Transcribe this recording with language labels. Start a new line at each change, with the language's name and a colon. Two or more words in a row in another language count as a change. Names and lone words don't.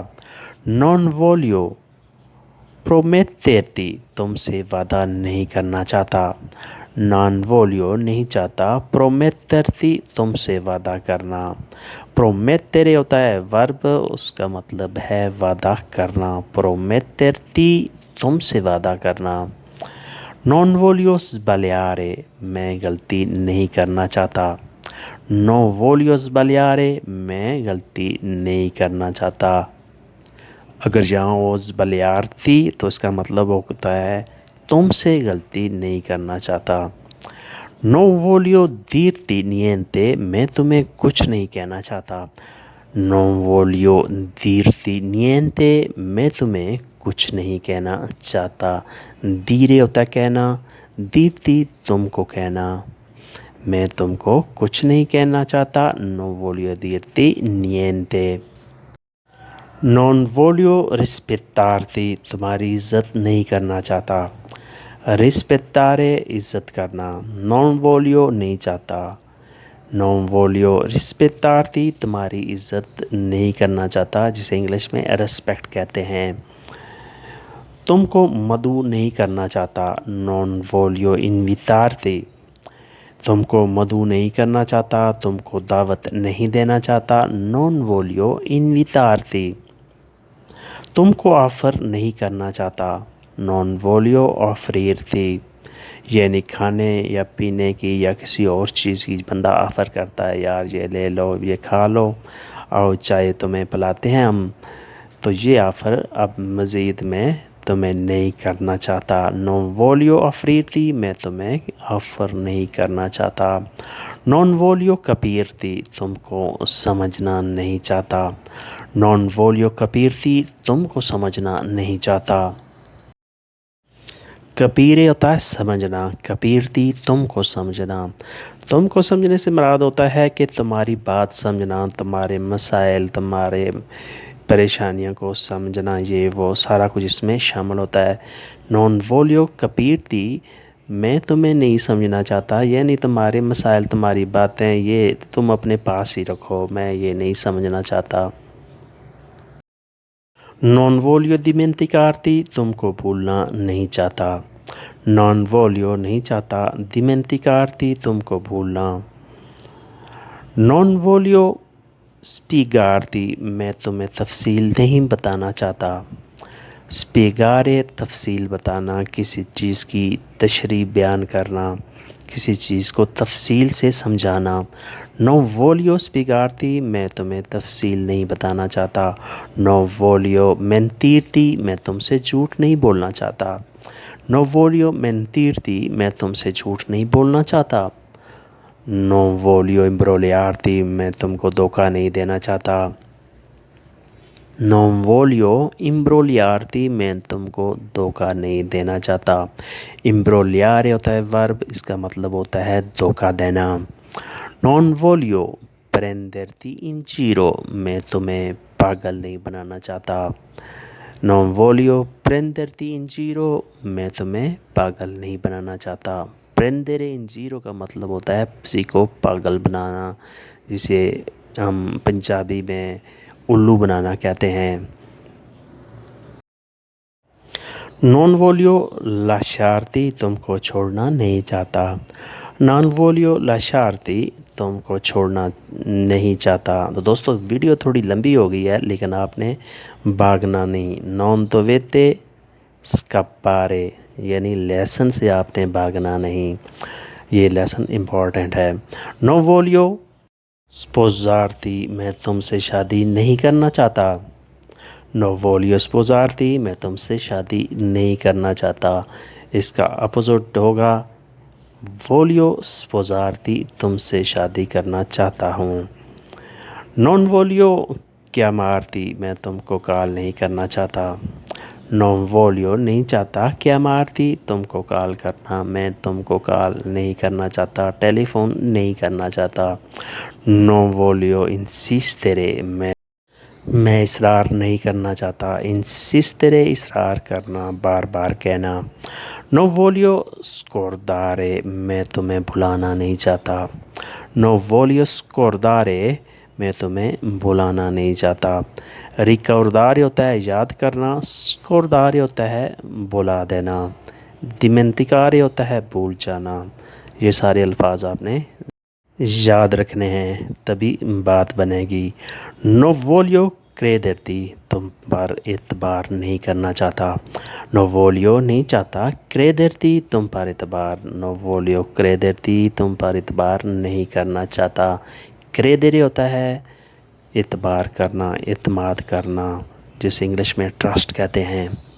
Italian: non voglio prometterti,
Urdu: تم سے وعدہ نہیں کرنا چاہتا۔
Italian: non voglio,
Urdu: نہیں چاہتا، پرومیترتی، تم سے وعدہ کرنا۔ پرومیترے ہوتا ہے ورب، اس کا مطلب ہے وعدہ کرنا۔ پرومیترتی، تم سے وعدہ کرنا۔
Italian: Non voglio sbagliare,
Urdu: میں غلطی نہیں کرنا چاہتا.
Italian: Non voglio sbagliare,
Urdu: میں غلطی نہیں کرنا چاہتا. اگر یہاں وہ sbagliarti تو اس کا مطلب ہوتا ہے تم سے غلطی نہیں کرنا چاہتا.
Italian: Non voglio dirti niente,
Urdu: میں تمہیں کچھ نہیں کہنا چاہتا.
Italian: Non voglio dirti niente,
Urdu: میں تمہیں کچھ نہیں کہنا چاہتا. dire ہوتا ہے کہنا, dirti تم کو کہنا. میں تم کو کچھ نہیں کہنا چاہتا.
Italian: Non voglio dirti niente. Non voglio rispettarti,
Urdu: تمہاری عزت نہیں کرنا چاہتا. Rispettare عزت کرنا.
Italian: Non voglio
Urdu: نہیں چاہتا.
Italian: Non voglio rispettarti,
Urdu: تمہاری عزت نہیں کرنا چاہتا, جسے انگلش میں ریسپیکٹ کہتے ہیں. تم کو مدعو نہیں کرنا چاہتا.
Italian: Non voglio invitarti,
Urdu: تم کو مدعو نہیں کرنا چاہتا, تم کو دعوت نہیں دینا چاہتا.
Italian: Non voglio invitarti.
Urdu: تم کو آفر نہیں کرنا چاہتا.
Italian: Non voglio offrirti,
Urdu: یعنی کھانے یا پینے کی یا کسی اور چیز کی بندہ آفر کرتا ہے, یار یہ لے لو, یہ کھا لو, اور چائے تمہیں پلاتے ہیں ہم, تو یہ آفر اب مزید میں تمہیں نہیں کرنا چاہتا.
Italian: Non voglio offrirti,
Urdu: میں تمہیں آفر نہیں کرنا چاہتا.
Italian: Non voglio capirti,
Urdu: تم کو سمجھنا نہیں چاہتا.
Italian: Non voglio capirti,
Urdu: تم کو سمجھنا نہیں چاہتا. کپیرے ہوتا ہے سمجھنا, کپیرتی تم کو سمجھنا. تم کو سمجھنے سے مراد ہوتا ہے کہ تمہاری بات سمجھنا, تمہارے مسائل, تمہارے پریشانیوں کو سمجھنا, یہ وہ سارا کچھ اس میں شامل ہوتا ہے.
Italian: Non voglio capirti,
Urdu: میں تمہیں نہیں سمجھنا چاہتا, یعنی تمہارے مسائل, تمہاری باتیں, یہ تم اپنے پاس ہی رکھو, میں یہ نہیں سمجھنا چاہتا.
Italian: Non voglio dimenticarti,
Urdu: تم کو بھولنا نہیں چاہتا.
Italian: Non voglio
Urdu: نہیں چاہتا, dimenticarti تم کو بھولنا.
Italian: Non voglio spiegarti,
Urdu: میں تمہیں تفصیل نہیں بتانا چاہتا. spiegare تفصیل بتانا, کسی چیز کی تشریح بیان کرنا, کسی چیز کو تفصیل سے سمجھانا.
Italian: Non voglio spiegarti,
Urdu: میں تمہیں تفصیل نہیں بتانا چاہتا.
Italian: Non voglio mentirti,
Urdu: میں تم سے جھوٹ نہیں بولنا چاہتا.
Italian: Non voglio mentirti,
Urdu: میں تم سے جھوٹ نہیں بولنا چاہتا.
Italian: Non voglio imbrogliarti,
Urdu: میں تم کو دھوکہ نہیں دینا چاہتا.
Italian: Non voglio imbrogliarti,
Urdu: میں تم کو دھوکہ نہیں دینا چاہتا. Imbrogliare ہوتا ہے ورب, اس کا مطلب ہوتا ہے دھوکہ دینا.
Italian: Non voglio prenderti in giro,
Urdu: میں تمہیں پاگل نہیں بنانا چاہتا.
Italian: Non voglio prenderti in giro,
Urdu: میں تمہیں پاگل نہیں بنانا چاہتا.
Italian: prendere in giro
Urdu: کا مطلب ہوتا ہے کسی کو پاگل بنانا, جسے ہم پنجابی میں الو بنانا کہتے ہیں.
Italian: Non voglio lasciarti,
Urdu: تم کو چھوڑنا نہیں چاہتا.
Italian: Non voglio lasciarti,
Urdu: تم کو چھوڑنا نہیں چاہتا. تو دوستو ویڈیو تھوڑی لمبی ہو گئی ہے, لیکن آپ نے بھاگنا نہیں.
Italian: Non dovete scappare,
Urdu: یعنی لیسن سے آپ نے بھاگنا نہیں, یہ لیسن امپورٹنٹ ہے.
Italian: Non voglio sposarti,
Urdu: میں تم سے شادی نہیں کرنا چاہتا.
Italian: Non voglio sposarti,
Urdu: میں تم سے شادی نہیں کرنا چاہتا. اس کا اپوزٹ ہوگا
Italian: voglio sposarti,
Urdu: تم سے شادی کرنا چاہتا ہوں.
Italian: Non voglio chiamarti,
Urdu: میں تم کو کال نہیں کرنا چاہتا.
Italian: Non voglio
Urdu: نہیں چاہتا, chiamarti تم کو کال کرنا, میں تم کو کال نہیں کرنا چاہتا, ٹیلی فون نہیں کرنا چاہتا.
Italian: Non voglio insistere,
Urdu: میں اصرار نہیں کرنا چاہتا. insistere اصرار کرنا, بار بار کہنا.
Italian: Non voglio scordare,
Urdu: میں تمہیں بھلانا نہیں چاہتا.
Italian: Non voglio scordare,
Urdu: میں تمہیں بھلانا نہیں چاہتا. ricordare ہوتا ہے یاد کرنا, scordare ہوتا ہے بھلا دینا, dimenticare ہوتا ہے بھول جانا. یہ سارے الفاظ آپ نے یاد رکھنے ہیں, تبھی بات بنے گی.
Italian: Non voglio crederti
Urdu: تم پر اعتبار نہیں کرنا چاہتا.
Italian: non voglio
Urdu: نہیں چاہتا، क्रेदर्ती تم پر اعتبار,
Italian: non voglio crederti
Urdu: تم پر اعتبار نہیں کرنا چاہتا. क्रेदरे ہوتا ہے اعتبار کرنا، اعتماد کرنا، جسے انگلش میں ٹرسٹ کہتے ہیں।